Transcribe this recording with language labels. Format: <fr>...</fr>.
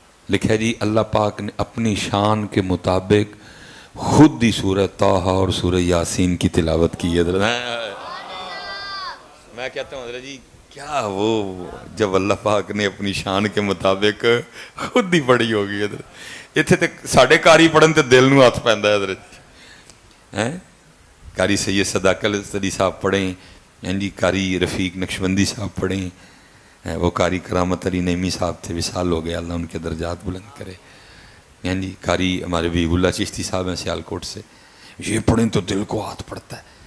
<ur>لکھا جی اللہ پاک نے اپنی شان کے مطابق خود ہی سورہ طٰہٰ اور سورہ یاسین کی تلاوت کی ہے. میں کہتا ہوں حضرت جی کیا وہ جب اللہ پاک نے اپنی شان کے مطابق خود ہی پڑھی ہوگی حضرت.</ur> <pa>اتنے تک ساڑھے کاری پڑھن تے دل نو ہاتھ پیندا ہے حضرت جی.</pa> <ur>قاری سید صداق الصدی صاحب پڑھیں، جی قاری رفیق نقشبندی صاحب پڑھیں، وہ قاری کرامت علی نعیمی صاحب تھے، وصال ہو گیا، اللہ ان کے درجات بلند کرے. جی قاری ہمارے حبیب اللہ چشتی صاحب ہیں سیالکوٹ سے، یہ پڑھیں تو دل کو ہاتھ پڑتا ہے.</ur>